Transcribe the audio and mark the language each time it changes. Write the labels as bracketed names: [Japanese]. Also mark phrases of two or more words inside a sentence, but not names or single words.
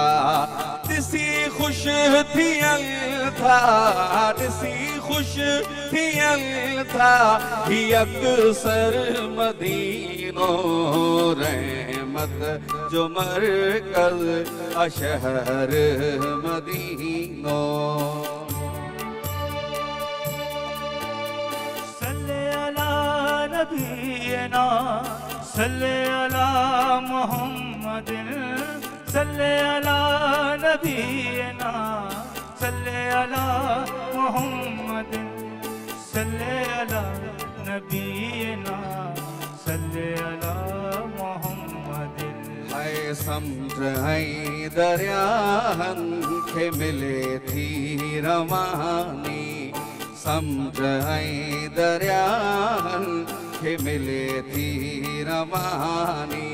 [Sindhi] ॾिसी ख़ुशि थियनि था, ॾिसी ख़ुशि थियनि था, ही अक्सर मदीनो, रहमत जो मरकज़ शहर मदीनो। [Arabic] صلِّ على نبينا، صلِّ على محمد، صلِّ على نبينا، صلِّ على محمد، صلِّ على نبينا، صلِّ على محمد. [Sindhi] है समुझ ऐं दरियाहनि खे मिले थी रवानी, समुझ ऐं दरियाहनि खे मिले थी रवानी।